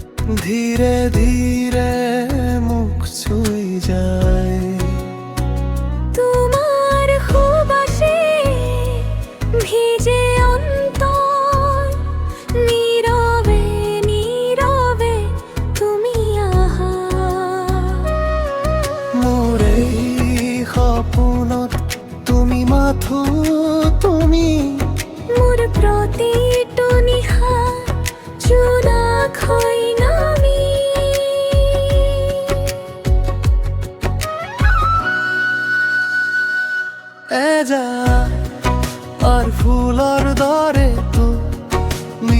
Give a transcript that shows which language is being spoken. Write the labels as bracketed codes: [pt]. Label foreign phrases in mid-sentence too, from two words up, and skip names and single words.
[bn] ধীরে ধীরে মুখ ছুঁই যায় তোমার সুবাসে ভিজে অন্তর, নীরবে নীরবে তুমি আহা। [as] মোৰ এই সপোনত তুমি মাথো, তুমি মোৰ প্ৰতিটো নিশা জোনাক হৈ নামি। এজা আর ফুলৰ দৰে তুমি